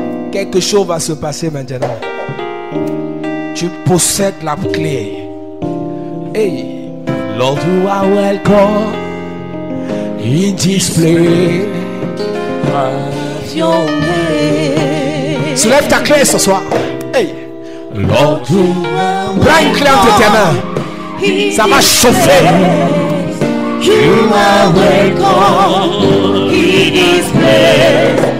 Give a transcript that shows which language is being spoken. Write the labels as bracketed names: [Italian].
[French] Quelque chose va se passer maintenant. Tu possèdes la clé. [English] Hey, Lord, you are welcome in this place. [French] Soulève ta clé ce soir. [English] Hey, Lord, [French] prends une clé entre tes mains. Ça va chauffer. [English] You are welcome in this place.